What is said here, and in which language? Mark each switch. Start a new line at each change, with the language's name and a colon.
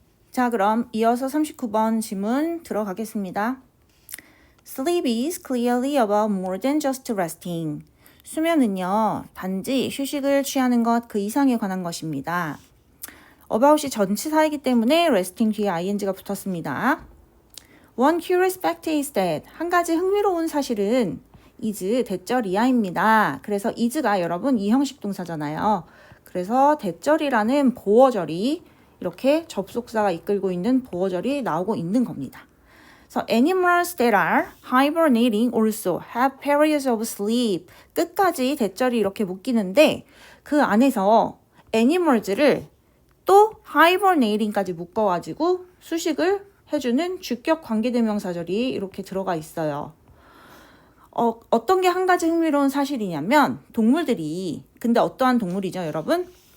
Korean: 자, 그럼 이어서 39번 지문 들어가겠습니다.
English: Sleep is clearly about more than just resting.
Korean: 수면은요, 단지 휴식을 취하는 것 그 이상에 관한 것입니다. about이 전치사이기 때문에 resting 뒤에 ing가 붙었습니다.
English: One curious fact is that
Korean: 한 가지 흥미로운 사실은
English: is
Korean: 대절이야입니다. 그래서 is가 여러분 이형식 동사잖아요. 그래서 대절이라는 보어절이 이렇게 접속사가 이끌고 있는 보어절이 나오고 있는 겁니다.
English: So animals that are hibernating also have periods of sleep.
Korean: 끝까지 대절이 이렇게 묶이는데 그 안에서 animals를 또 hibernating까지 묶어가지고 수식을 해주는 주격 관계대명사절이 이렇게 들어가 있어요. 어떤 게 한 가지 흥미로운 사실이냐면 동물들이, 근데 어떠한 동물이죠 여러분?